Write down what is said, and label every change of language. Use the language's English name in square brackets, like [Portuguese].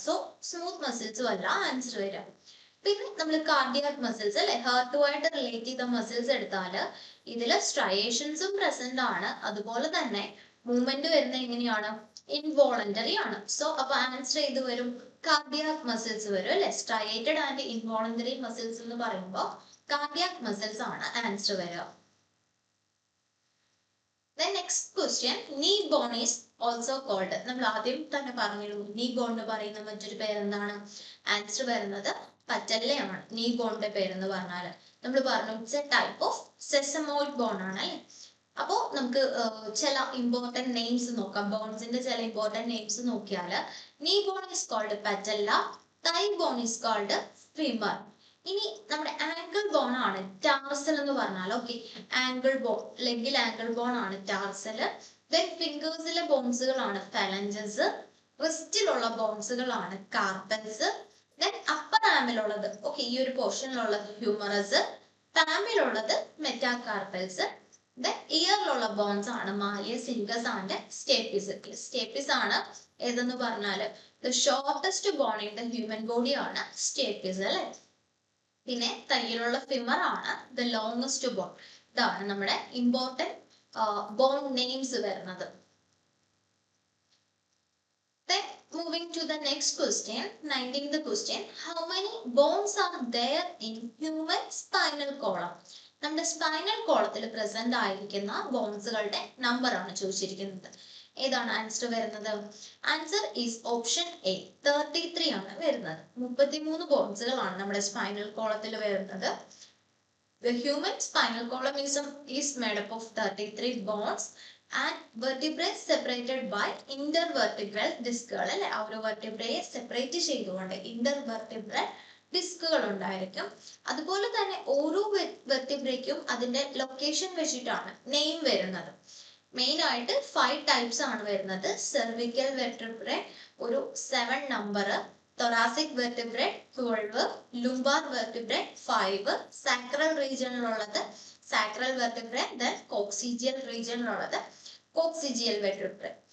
[Malayalam] So smooth മസിൽസും അല്ല answer വരാം. പിന്നെ നമ്മൾ കാർഡിയാക് മസിൽസ് അല്ലെ, ഹാർട്ടുമായിട്ട് റിലേറ്റ് ചെയ്ത മസിൽസ് എടുത്താൽ ഇതില് സ്ട്രയേഷൻസും പ്രസന്റ് ആണ്, അതുപോലെ തന്നെ മൂവ്മെന്റ് വരുന്നത് എങ്ങനെയാണ്, ഇൻവോളണ്ടറി ആണ്. സോ അപ്പൊ ആൻസർ ഏത് വരും? കാർഡിയാക് മസിൽസ് വരും അല്ലെ. സ്ട്രയേറ്റഡ് ആൻഡ് ഇൻവോളണ്ടറി മസിൽസ് എന്ന് പറയുമ്പോൾ കാർഡിയാക് മസിൽസ് ആണ് ആൻസർ വരിക. [English] The next question, knee bone is also called. [Malayalam] നമ്മൾ ആദ്യം തന്നെ പറഞ്ഞിരുന്നു knee bone എന്ന് പറയുന്ന മറ്റൊരു പേരെന്താണ്? ആൻസർ വരുന്നത് പറ്റല്ലയാണ്. knee bone ന്റെ പേരെന്ന് പറഞ്ഞാൽ നമ്മൾ പറഞ്ഞു [English] it's a type of sesamoid bone [Malayalam] ആണ് അല്ലെ. അപ്പോൾ നമുക്ക് ചില ഇമ്പോർട്ടന്റ് നെയിംസ് നോക്കാം. ബോൺസിന്റെ ചില ഇമ്പോർട്ടന്റ് നെയിംസ് നോക്കിയാൽ [English] knee bone is called patella, thigh bone is called femur. [Malayalam] ഇനി നമ്മുടെ ആംഗിൾ ബോൺ ആണ് ടാർസൽ എന്ന് പറഞ്ഞാൽ. Okay, angle bone, ലെഗിൽ angle bone ആണ് tarsal. Then ഫിംഗേഴ്സിലെ ബോൺസുകളാണ് ഫാലഞ്ചസ്. റിസ്റ്റിലുള്ള ബോൺസുകളാണ് carpels. Then upper ആമിലുള്ളത്, okay, ഈ ഒരു പോർഷനിലുള്ളത് ഹ്യൂമറസ്. പാമിലുള്ളത് മെറ്റാകാർപ്പൽസ്. ദെൻ ഇയറിലുള്ള ബോൺസ് ആണ് malleus, incus and stapes. Stapes ആണ് ഏതെന്ന് പറഞ്ഞാൽ [English] the shortest bone in the human body [Malayalam] ആണ് സ്റ്റേപ്പിസ് അല്ലെ. പിന്നെ തയ്യിലുള്ള ഫിമർ ആണ് ദ ലോങ്സ്റ്റ് ബോൺ. ഇതാണ് നമ്മുടെ ഇമ്പോർട്ടന്റ് ബോൺ നെയിംസ് വരുന്നത്. [English] Then moving to the next question, 19th question, how many bones are there in human spinal column? [Malayalam] നമ്മുടെ spinal കോളത്തിൽ present ആയിരിക്കുന്ന ബോൺസുകളുടെ നമ്പർ ആണ് ചോദിച്ചിരിക്കുന്നത്. ഏതാണ് ആൻസർ വരുന്നത്? ആൻസർ ഈസ് ഓപ്ഷൻ എ, 33 ആണ് വരുന്നത്. 33 ബോൺസുകളാണ് നമ്മുടെ സ്പൈനൽ കോളത്തിൽ വരുന്നത്. [English] The human spinal column is made up of 33 bones and vertebrae separated by intervertebral discuകൾ അല്ലെ. [Malayalam] ആ ഒരു വെർട്ടിബ്രയെ സെപ്പറേറ്റ് ചെയ്തുകൊണ്ട് ഇന്റർവെർട്ടിബ്രൽ ഡിസ്കുകൾ ഉണ്ടായിരിക്കും. അതുപോലെ തന്നെ ഓരോ വെർട്ടിബ്രയ്ക്കും അതിന്റെ ലൊക്കേഷൻ വെച്ചിട്ടാണ് നെയിം വരുന്നത്. മെയിൻ ആയിട്ട് 5 ടൈപ്സ് ആണ് വരുന്നത്. സെർവിക്കൽ വെർട്ടിബ്രെ ഒരു 7 number, thoracic vertebrae 12, ലുംബാർ vertebrae 5, sacral റീജിയനിലുള്ളത് sacral vertebrae, then coccygeal റീജിയനിലുള്ളത് coccygeal vertebrae.